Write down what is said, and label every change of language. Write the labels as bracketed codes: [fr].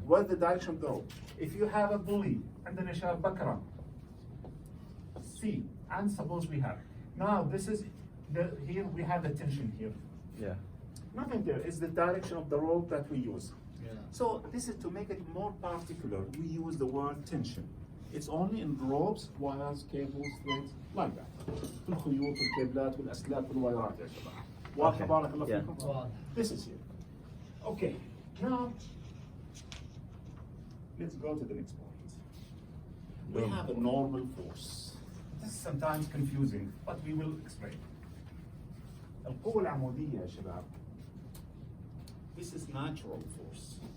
[en] What's the direction of the rope? If you have a pulley, and then you have bakra, C, and suppose we have. Now, this is, here we have the tension here. Yeah. Nothing there, it's the direction of the rope that we use. Yeah. So this is to make it more particular, we use the word tension. It's only in ropes, wires, cables, threads, like that. [ar] في الخيوط والكابلات والأسلاك والوايرات يا شباب. واضح بارك الله [en] Yeah. [ar] فيكم؟ [en] This is here. Okay, now let's go to the next point. We have a normal force. This is sometimes confusing, but we will explain. [ar] القوة العمودية يا شباب. [en] This is natural force.